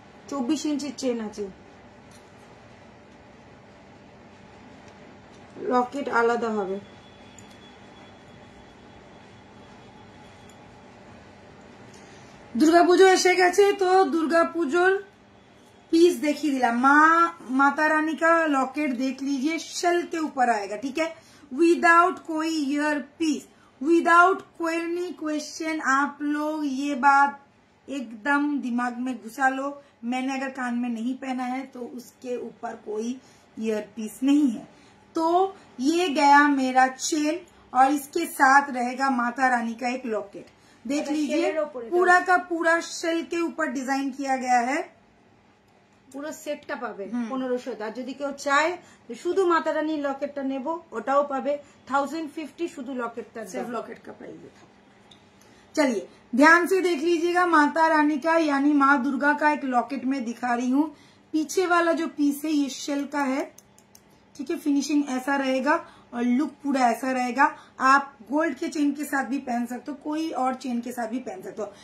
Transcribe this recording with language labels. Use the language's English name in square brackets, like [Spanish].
[Bangla] 24 ইঞ্চির চেন আছে, লকেট আলাদা হবে। দুর্গাপুজো এসে গেছে, তো দুর্গাপুজোর [Hindi] पीस देखिए दिला। माता रानी का लॉकेट देख लीजिए, शेल के ऊपर आएगा, ठीक है, विदाउट कोई ईयर पीस, विदाउट कोई क्वेश्चन। आप लोग ये बात एकदम दिमाग में घुसा लो, मैंने अगर कान में नहीं पहना है तो उसके ऊपर कोई ईयर पीस नहीं है। तो ये गया मेरा चेन, और इसके साथ रहेगा माता रानी का एक लॉकेट। देख लीजिए पूरा का पूरा शेल के ऊपर डिजाइन किया गया है। [Bangla] পুরো সেটটা পাবে 1500। আর যদি কেউ চায় শুধু মাতা রানীর লকেটটা নেব, ওটাও পাবে 1050, শুধু লকেটটা, [Hindi] सिर्फ लॉकेट का प्राइस था। चलिए ध्यान से देख लीजिएगा, माता रानी का यानी माँ दुर्गा का एक लॉकेट में दिखा रही हूँ। पीछे वाला जो पीस है ये शेल का है, ठीक है, फिनिशिंग ऐसा रहेगा और लुक पूरा ऐसा रहेगा। आप गोल्ड के चेन के साथ भी पहन सकते हो, कोई और चेन के साथ भी पहन सकते हो।